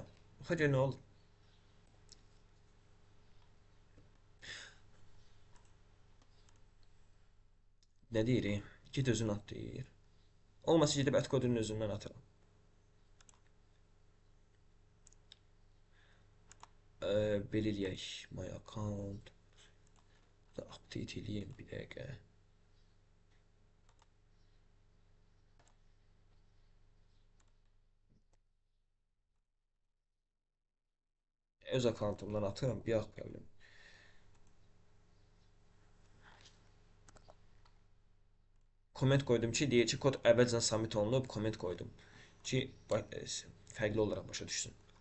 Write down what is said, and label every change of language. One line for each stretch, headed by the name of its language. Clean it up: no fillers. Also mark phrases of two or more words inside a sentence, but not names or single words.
Azerbaijani: Baxa gör nə olur. Nə deyir? Git özün at deyir. Olmasa gedib at kodunun özündən atıram. Belə eləyək.
English: My account.
Azerbaijani: Update eləyəm bir dəqiqə. Öz akkantumdan atıram, bir yox problem. Comment qoydum ki, deyir ki, kod əvvəlcən submit olunub, comment qoydum ki, fərqli olaraq başa düşsün.